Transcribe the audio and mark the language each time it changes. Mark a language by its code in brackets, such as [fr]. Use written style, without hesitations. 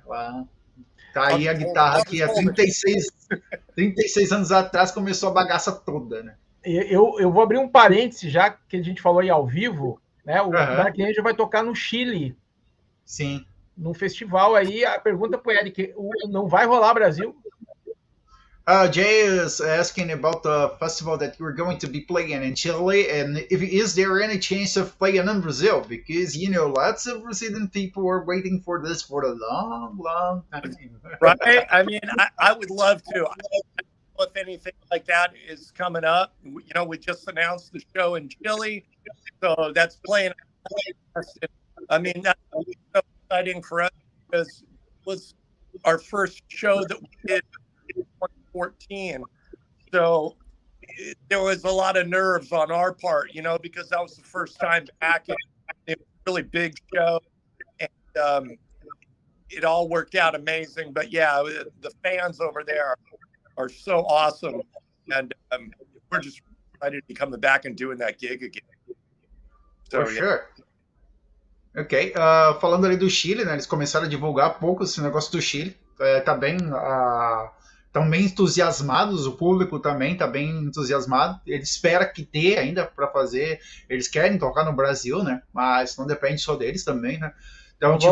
[pt] Ela, tá aí a guitarra que há 36 anos atrás começou a bagaça toda, né? Eu vou abrir um parêntese, já que a gente falou aí ao vivo, né? O Dark Angel vai tocar no Chile. Sim. Num festival aí. A pergunta pro Eric, não vai rolar Brasil? [en] Jay is asking about the festival that you're going to be playing in Chile, and is there any chance of playing in Brazil? Because, you know, lots of Brazilian people are waiting for this for a long, long time. Right? I mean, I would love to. I don't know if anything like that is coming up. You know, we just announced the show in Chile, so that's playing. I mean, that's so exciting for us because it was our first show that we did in 2014. So there was a lot of nerves on our part, you know, because that was the first time back. And it was a really big show. And it all worked out amazing. But yeah, the fans over there are so awesome. And we're just excited to be coming back and doing that gig again. So, sure. [pt] Ok, falando ali do Chile, né, eles começaram a divulgar há pouco esse negócio do Chile, estão bem entusiasmados, o público também está bem entusiasmado, ele espera que dê ainda para fazer, eles querem tocar no Brasil, né, mas não depende só deles também, né, então